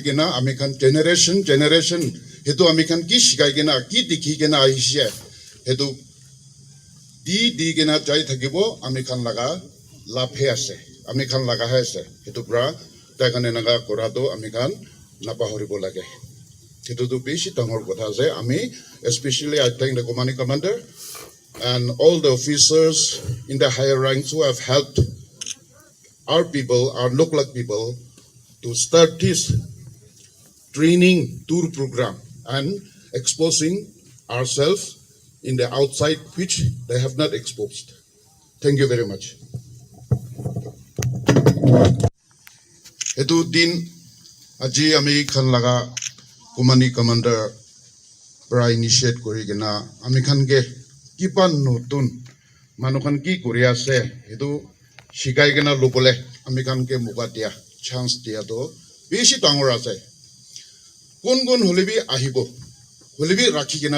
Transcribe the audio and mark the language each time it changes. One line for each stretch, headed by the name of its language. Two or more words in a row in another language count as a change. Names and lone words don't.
Naga Pidgin: gena ami khan generation hetu ami khan ki shikai gena ki dikhi gena ahishe hetu di gena jai thakibo ami khan laga laphe ase ami khan laga ase hetu pra ta khan enaga korado ami khan napahoribo lage hetu tu beshi tangor kotha ase ami
English: especially I thank the commanding commander and all the officers in the higher ranks who have helped our people, our local people, to start this training tour program and exposing ourselves in the outside which they have not exposed. Thank you very much.
Naga Pidgin: Etu din aji ami khan laga kumani commander pra initiate kori gena ami khan ge kipan notun manukan ki korea se etu shikai gena lobole ami khan ke muka dia chance dia to beshi tangor ase kon holebi ahibo holebi rakhi gena